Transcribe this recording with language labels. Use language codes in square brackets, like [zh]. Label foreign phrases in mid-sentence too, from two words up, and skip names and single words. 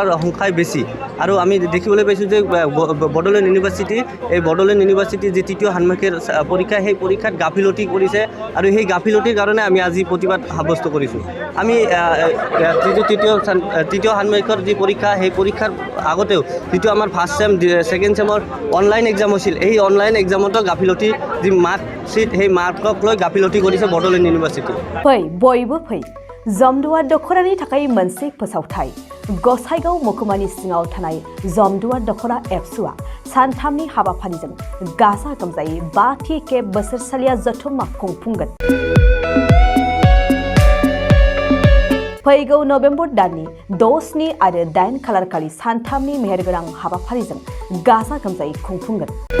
[as] সংখ্যাই বেছি আৰু আমি দেখিবলৈ পাইছোঁ যে বড'লেণ্ড ইউনিভাৰ্চিটিৰ যি তৃতীয় ষান্মাসিক পৰীক্ষা সেই পৰীক্ষাত গাফিলতি কৰিছে আৰু সেই গাফিলতিৰ কাৰণে আমি আজি প্ৰতিবাদ সাব্যস্ত কৰিছোঁ আমি যিটো তৃতীয় ষান্মাসিকৰ যি পৰীক্ষা সেই পৰীক্ষাৰ আগতেও যিটো আমাৰ [en] first sem second sem online exam [as] হৈছিল এই [en] online exam [as] গাফিলতি যি মাৰ্কশ্বিট সেই মাৰ্কক লৈ গাফিলতি কৰিছে বড'লেণ্ড ইউনিভাৰ্চিটি [brx] बयबो फै जमदुवार दख'रानि थाखाय मोनसे फोसावथाय गसाइगाव महकुमानि सिङाव थानाय जमदुवार दख'रा एबसुआ सानथामनि हाबाफारिजों गाजा गोमजायै 5थि खेब बोसोरसालिया जथुम्मा खुंफुंगोन फैगौ नबेम्बर दाननि 6, 7 आरो 8 खालारखालि सानथामनि मेहेरगोनां हाबाफारिजों गाजा गोमजायै खुंफुंगोन